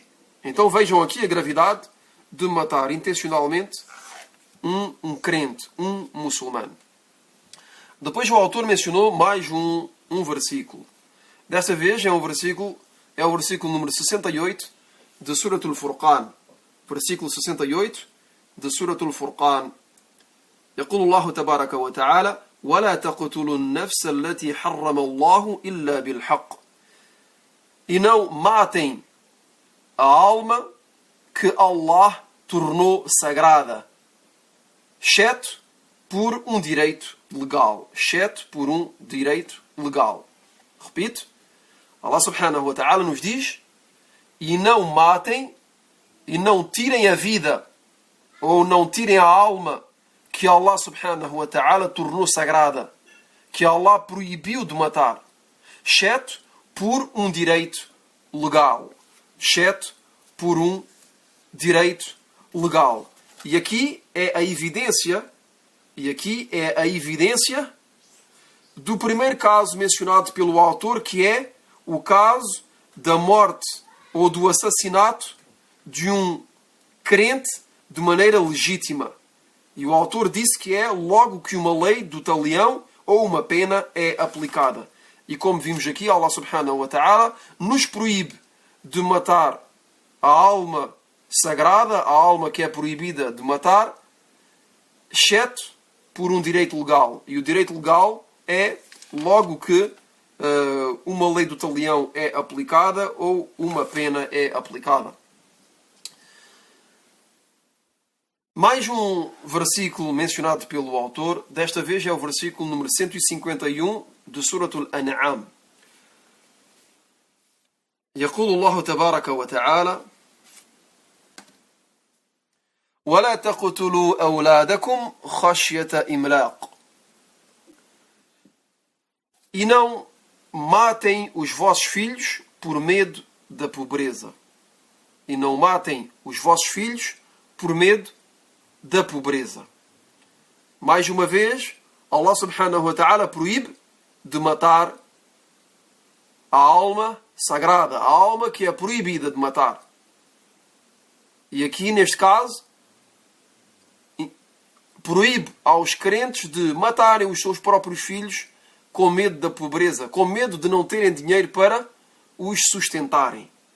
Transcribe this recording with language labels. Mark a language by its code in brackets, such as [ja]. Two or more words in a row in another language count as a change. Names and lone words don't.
[pt] Então vejam aqui a gravidade de matar intencionalmente um crente, um muçulmano. Depois o autor mencionou mais um versículo. Dessa vez é o versículo número 68 de Surah Al-Furqan. Versículo 68 de Surah Al-Furqan. [ar] يقول الله تبارك وتعالى ولا تقتلوا النفس التي حرم الله إلا بالحق. [pt] E não matem a alma que Allah tornou sagrada, exceto por um direito legal. Repito, [ar] الله سبحانه وتعالى [pt] nos diz, e não matem, e não tirem a vida, ou não tirem a alma que [ar] الله سبحانه وتعالى [pt] tornou sagrada, que Allah proibiu de matar, exceto por um direito legal. Exceto por um direito legal. E aqui é a evidência do primeiro caso mencionado pelo autor, que é o caso da morte ou do assassinato de um crente de maneira legítima. E o autor disse que é logo que uma lei do talião ou uma pena é aplicada. E como vimos aqui, [ar] الله سبحانه وتعالى [pt] nos proíbe de matar a alma sagrada, a alma que é proibida de matar, exceto por um direito legal. E o direito legal é logo que uma lei do talião é aplicada ou uma pena é aplicada. Mais um versículo mencionado pelo autor, desta vez é o versículo número 151 de Suratul An'am. [ar] يقول الله تبارك وتعالى: ولا تقتلوا أولادكم خشية إملاق. [pt] E não matem os vossos filhos por medo da pobreza. E não matem os vossos filhos por medo da pobreza. Mais uma vez, [ar] الله سبحانه وتعالى [pt] proíbe de matar a alma sagrada, a alma que é proibida de matar. E aqui, neste caso, proíbe aos crentes de matarem os seus próprios filhos com medo da pobreza, com medo de não terem dinheiro para os sustentarem.